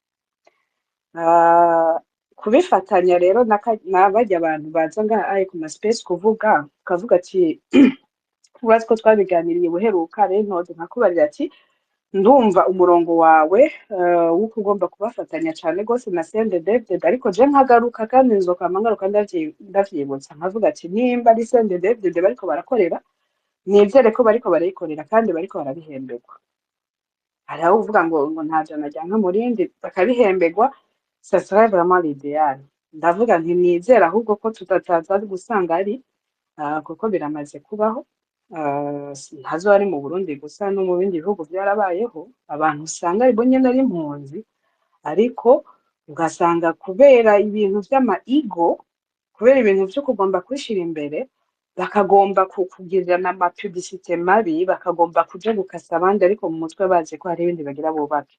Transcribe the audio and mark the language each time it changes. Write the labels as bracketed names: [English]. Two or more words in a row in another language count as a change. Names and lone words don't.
[Rundi] Kubifatanya rero n'abarya abantu baza ngaha ari ku maspace ukavuga ati urazi ko twabiganiriye buheruka rero ntoze nkakubarira ati ndumva umurongo wawe wuko ugomba kubafatanya cane gose na CNDD-FDD, ariko je nkagaruka kandi nzokama ngaruka ndavyibutsa nkavuga ati nimba ari CNDD-FDD bariko barakorera, nizere ko bariko barayikorera kandi bariko barabihemberwa. Hari aho uvuga ngo nta jana ryanka murindi bakabihemberwa, [French] ça serait vraiment l'idéal. [Rundi] Ndavuga nti nizera ahubwo ko tutataza gusanga ari kuko biramaze kubaho, ntazo ari mu Burundi gusa no mu bindi bihugu byarabayeho, abantu usanga ari bo nyene ari impunzi, ariko ugasanga kubera ibintu vy'ama-ego, kubera ibintu vyo kugomba kwishira imbere, bakagomba kugirana ama-publicité mabi, bakagomba kuja gukasa abandi, ariko mu mutwe bazi ko hari ibindi bagira bubake.